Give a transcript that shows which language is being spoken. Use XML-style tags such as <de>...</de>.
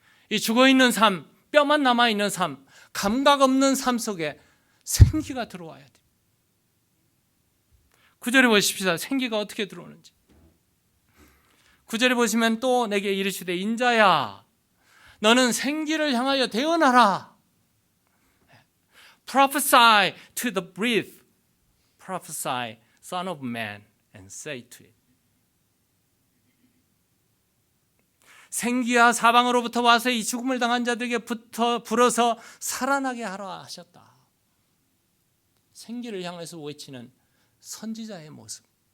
<ko>이 죽어있는 삶, 뼈만 남아있는 삶, 감각 없는 삶 속에 생기가 들어와야 돼요. 9절에 보십시다. 생기가 어떻게 들어오는지. 9절에 보시면 또 내게 이르시되 인자야 너는 생기를 향하여 대언하라.</ko> <en>Prophesy to the breath. Prophesy, son of man, and say to it.</en> <ko>생기야 사방으로부터 와서 이 죽음을 당한 자들에게 불어서 살아나게 하라 하셨다. 생기를 향해서 외치는 선지자의 모습.</ko>